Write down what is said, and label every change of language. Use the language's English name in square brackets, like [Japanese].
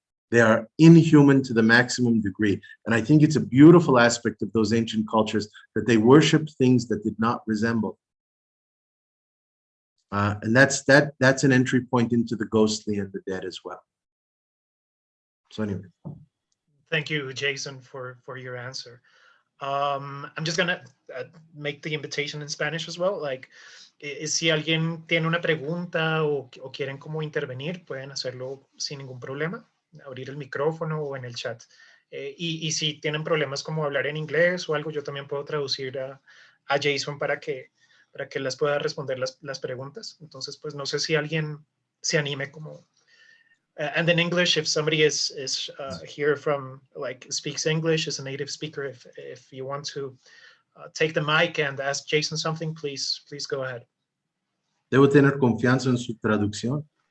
[English] They are inhuman to the maximum degree. And I think it's a beautiful aspect of those ancient cultures that they worshiped things that did not resemble. And that's an entry point into the ghostly and the dead as well. So anyway. Thank you, Jason, for your answer. I'm just gonna make the invitation in Spanish as well. Like, [Spanish] si alguien tiene una pregunta o quieren como intervenir, pueden hacerlo sin ningún problema, abrir el micrófono o en el chat. Y si tienen problemas como hablar en inglés o algo, yo también puedo traducir a Jason para que les pueda responder las preguntas. Entonces, pues no sé si alguien se anime como... [English] and in English, if somebody is here from, like, speaks English, is a native speaker, if you want to take the mic and ask Jason something, please go ahead. [Spanish] Debo tener confianza en su traducción.